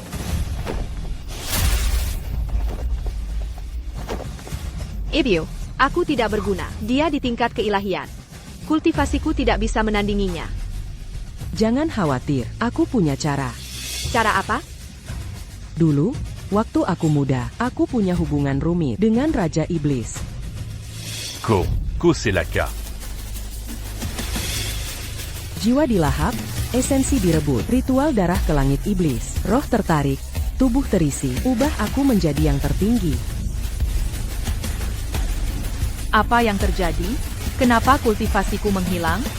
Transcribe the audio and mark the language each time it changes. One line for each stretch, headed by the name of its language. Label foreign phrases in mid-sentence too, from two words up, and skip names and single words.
Indonesian: Ibu, aku tidak berguna. Dia di tingkat keilahian. Kultivasiku tidak bisa menandinginya. Jangan khawatir, aku punya cara. Cara apa? Dulu, waktu aku muda, aku punya hubungan rumit dengan Raja Iblis.
French: C'est la cas.
Indonesian: Jiwa dilahap, esensi direbut, ritual darah ke langit iblis, roh tertarik, tubuh terisi, ubah aku menjadi yang tertinggi. Apa yang terjadi? Kenapa kultivasiku menghilang?